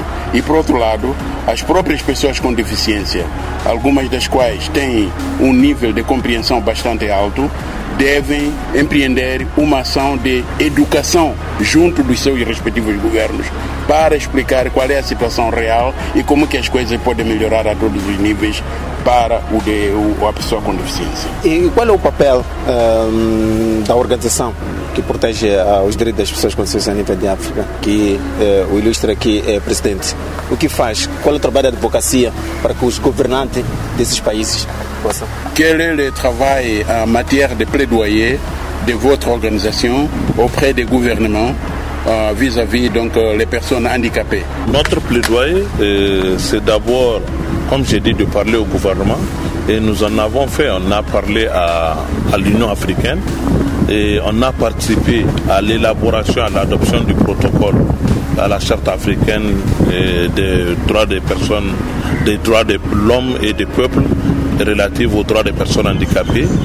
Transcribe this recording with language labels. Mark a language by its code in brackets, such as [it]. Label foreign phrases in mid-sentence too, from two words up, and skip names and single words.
[pt] E, por outro lado, as próprias pessoas com deficiência, algumas das quais têm um nível de compreensão bastante alto, devem empreender uma ação de educação junto dos seus respectivos governos para explicar qual é a situação real e como que as coisas podem melhorar a todos os níveis para a pessoa com deficiência. E qual é o papel da organização que protege os direitos das pessoas com deficiência a nível de África, que o ilustre aqui é presidente? O que faz? Qual é o trabalho da advocacia para que os governantes desses países possam? [fr] Quel est le travail en matière de plaidoyer de votre organisation auprès des gouvernements vis-à-vis donc les personnes handicapées? Notre plaidoyer, c'est d'abord, comme j'ai dit, de parler au gouvernement. Et nous en avons fait, on a parlé à l'Union africaine et on a participé à l'élaboration, à l'adoption du protocole à la charte africaine des droits des personnes, des droits de l'homme et des peuples relatifs aux droits des personnes handicapées.